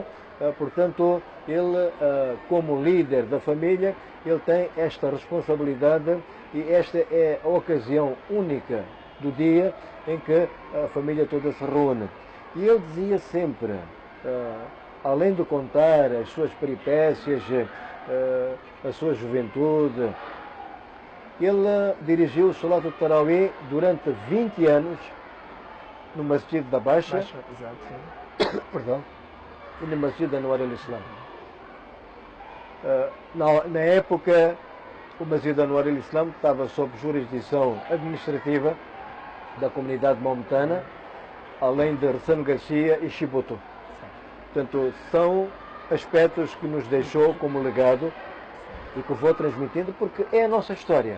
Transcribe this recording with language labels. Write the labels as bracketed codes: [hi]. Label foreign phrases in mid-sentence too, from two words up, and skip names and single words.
[pt] Portanto, ele, como líder da família, ele tem esta responsabilidade e esta é a ocasião única do dia em que a família toda se reúne. E ele dizia sempre, além de contar as suas peripécias, a sua juventude, ele dirigiu o [ar] صلاة التراويح [pt] durante 20 anos no Masjid da Baixa, perdão, e no Masjid Anwar al-Islam. Na época, o Masjid Anwar al-Islam estava sob jurisdição administrativa da comunidade maometana, além de Ressano Garcia e Chibuto. Portanto, são aspectos que nos deixou como legado e que vou transmitindo porque é a nossa história.